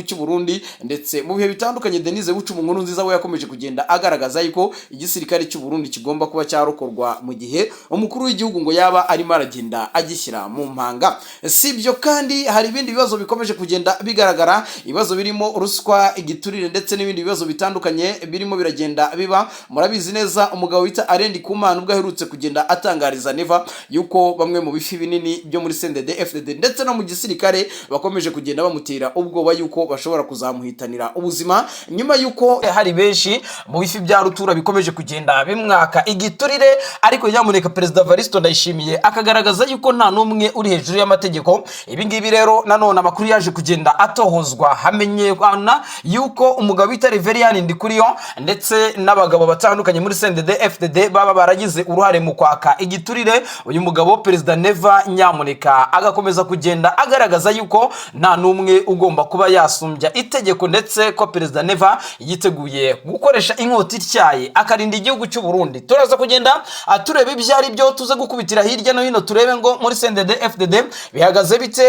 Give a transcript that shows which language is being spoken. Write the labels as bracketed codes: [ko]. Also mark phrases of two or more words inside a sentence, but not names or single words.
[rw] Ndetse mu bihe bitandukanye Denise Bucuma nkuru nziza we yakomeje kugenda agaragaza yuko igisirikare cy'u Burundi kigomba kuba cyarokorwa mu gihe umukuru w'igihugu ngo yaba arimo aragenda agishyira mu mpanga. Si ibyo kandi hari ibindi bibazo bikomeje kugenda bigaragara, ibibazo birimo ruswa, igiturire ndetse n'ibindi bibazo bitandukanye birimo biragenda biba. Murabizi neza umugabo wita Arendi Kumana ubwo aherutse kugenda atangariza Neva yuko bamwe mu bifi binini byo muri CNDD FDD ndetse no mu gisirikare bakomeje kugenda bamutera ubwoba yuko bashobora kuzamuhitanira ubuzima, nyuma yuko hari benshi mu bifi bya rutura bikomeje kugenda bimwaka igiturire. Ariko nyamuneka Perezida Evaristo Ndayishimiye akagaragaza yuko nta n'umwe uri hejuru y'amategeko. Ibi ngibi rero nanone amakuru yaje kugenda atohozwa, hamenyekana yuko umugabo wita Reverien Ndikuriyo ndetse n'abagabo batandukanye muri CNDD FDD baba baragize uruhare mu kwaka igiturire. Uyu mugabo Perezida Neva nyamuneka agakomeza kugenda agaragaza yuko nta n'umwe ugomba kuba yasumbya itegeko, ndetse ko Perezida Neva yiteguye gukoresha inkota ityaye akarinda igihugu cy'u Burundi. Turaza kugenda turebe ibyo ari byo, tuze gukubitira hirya no hino turebe ngo muri CNDD FDD bihagaze bite.